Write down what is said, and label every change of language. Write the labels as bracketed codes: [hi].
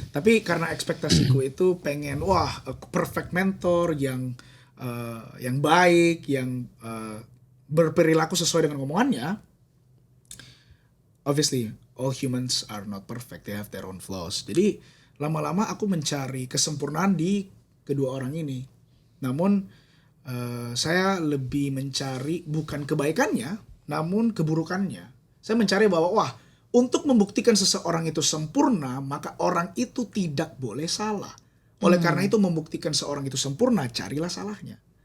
[id] Tapi karena ekspektasiku itu pengen [en] a perfect mentor [id] yang baik, yang berperilaku sesuai dengan omongannya. [en] Obviously, all humans are not perfect. They have their own flaws. [id] Jadi lama-lama aku mencari kesempurnaan di kedua orang ini. Namun saya lebih mencari bukan kebaikannya, namun keburukannya. Saya mencari bahwa untuk membuktikan seseorang itu sempurna, maka orang itu tidak boleh salah. Oleh karena itu membuktikan seorang itu sempurna, carilah salahnya.